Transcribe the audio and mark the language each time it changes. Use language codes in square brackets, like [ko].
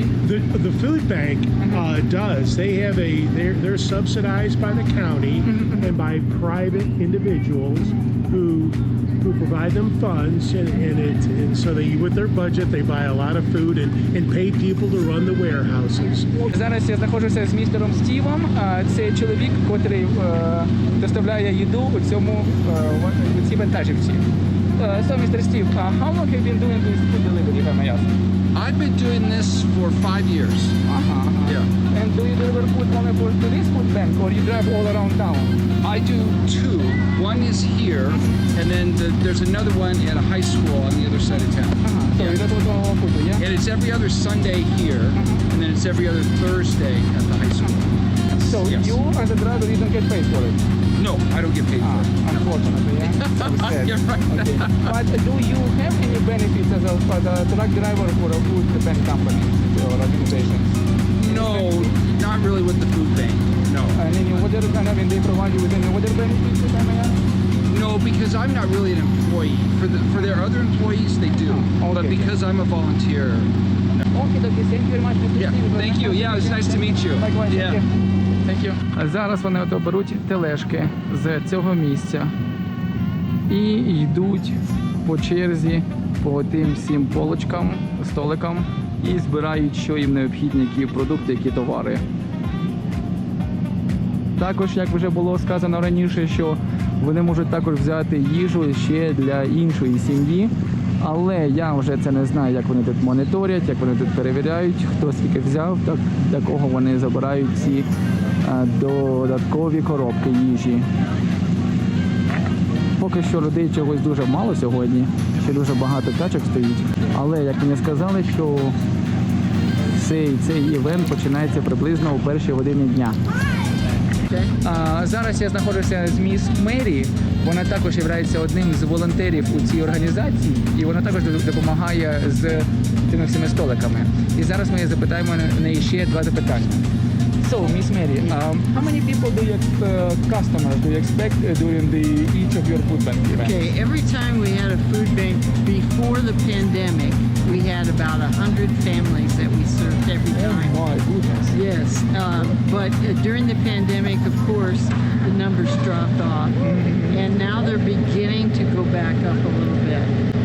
[en] The food bank does. They have they're subsidized by the county and by private individuals who provide them funds, and so they, with their budget, they buy a lot of food and pay people to run the warehouses. [uk] Зараз я знаходжуся з містером Стівом. Це чоловік, котрий доставляє їду у цій вантажівці. [en] So, Mr. Steve, how long have you been doing this food delivery, if I may ask? I've been doing this for 5 years. Yeah. And do you deliver food only to this food bank, or you drive all around town? I do two. One is here, and then there's another one at a high school on the other side of town. So you don't go food, yeah? And it's every other Sunday here, and then it's every other Thursday at the high school. So you, as a driver, you don't get paid for it? No, I don't get paid for it. Unfortunately, yeah? So sad. You're right. Okay. But do you have any benefits as a truck driver for a food bank company or organization? No, not really with the food bank. No. And any other kind of, they provide you with any other benefits, if I may ask? No, because I'm not really an employee. For their other employees, they do. Okay. But because I'm a volunteer. Okay, thank you very much. Yeah, thank you. Yeah, it was nice to meet you. Likewise, Yeah. Thank you. [uk] Зараз вони беруть тележки з цього місця і йдуть по черзі по тим всім полочкам, столикам і збирають, що їм необхідні, які продукти, які товари. також, як вже було сказано раніше, що вони можуть також взяти їжу ще для іншої сім'ї. Але я вже це не знаю, як вони тут моніторять, як вони тут перевіряють, хто скільки взяв, так для кого вони забирають ці додаткові коробки їжі. Поки що людей чогось дуже мало сьогодні, ще дуже багато тачок стоїть. Але, як мені сказали, що цей івент починається приблизно у першій годині дня. Зараз я знаходжуся з міс Мері. Вона також є одним з волонтерів у цій організації, і вона також допомагає з цими всіми столиками. І зараз ми запитаємо в неї ще два запитання. [en] So, Miss Mary, how many people do you customers do you expect during each of your food bank events? Okay, every time we had a food bank before the pandemic, we had about 100 families that we served every time. Oh my goodness. Yes, but during the pandemic, of course, the numbers dropped off, and now they're beginning to go back up a little bit.